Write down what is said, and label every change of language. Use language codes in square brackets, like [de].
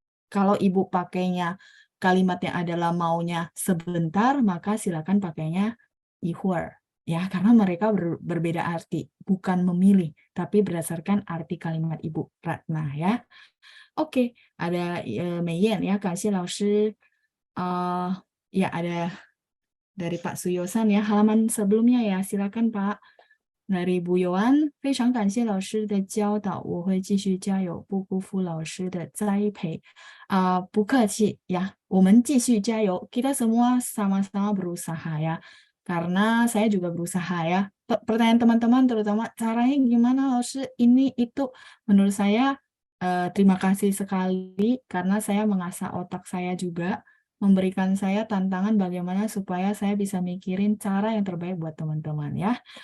[id] Kalau Ibu pakainya kalimatnya adalah maunya sebentar, maka silakan pakainya 一会儿 ya, karena mereka berbeda arti, bukan memilih, tapi berdasarkan arti kalimat Ibu Ratna ya. Oke, ada Meiyan ya, [zh] 感谢老师. [id] Ya ada dari Pak Suyosan ya, halaman sebelumnya ya, silakan Pak. Dari Bu Yohan, [zh] 非常感谢老师的教导，我会继续加油，不辜负老师的栽培。不客气ya, 我们继续加油. [id] Kita semua sama-sama berusaha ya. Karena saya juga berusaha ya. Pertanyaan teman-teman terutama caranya gimana Laoshi ini itu, menurut saya terima kasih sekali karena saya mengasah otak saya juga, memberikan saya tantangan bagaimana supaya saya bisa mikirin cara yang terbaik buat teman-teman ya.